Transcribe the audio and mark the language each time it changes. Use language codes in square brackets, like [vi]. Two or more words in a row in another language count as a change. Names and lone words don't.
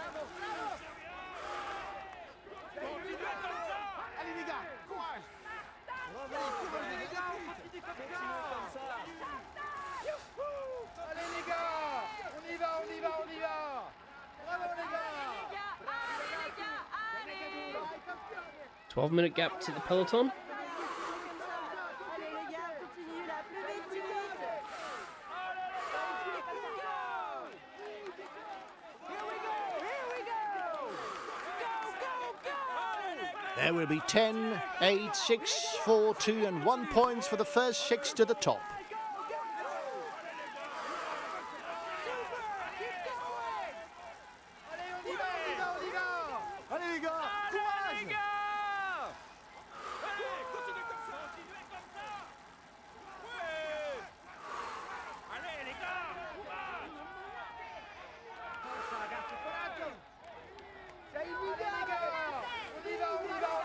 [fr] Continuez comme ça! Allez les gars, courage! Courage les gars! Continuez comme ça! Allez les gars, on y va, on y va, on y va. Bravo les gars. allez les gars, allez! [en] 12-minute gap to the peloton. [fr] Allez les gars, continue là, plus vite, plus vite! [en] Here we go! Here we go! Go, go, go! There will be 10, 8, 6, 4, 2 and 1 points for the first 6 to the top. [fr] Allez les gars, courage. Allez, continuez comme ça! Continuez comme ça! Ouais! Allez les gars! Courage! [it] Forza ragazzi, coraggio. Sei in linea [fr] les gars. On y va, on y va.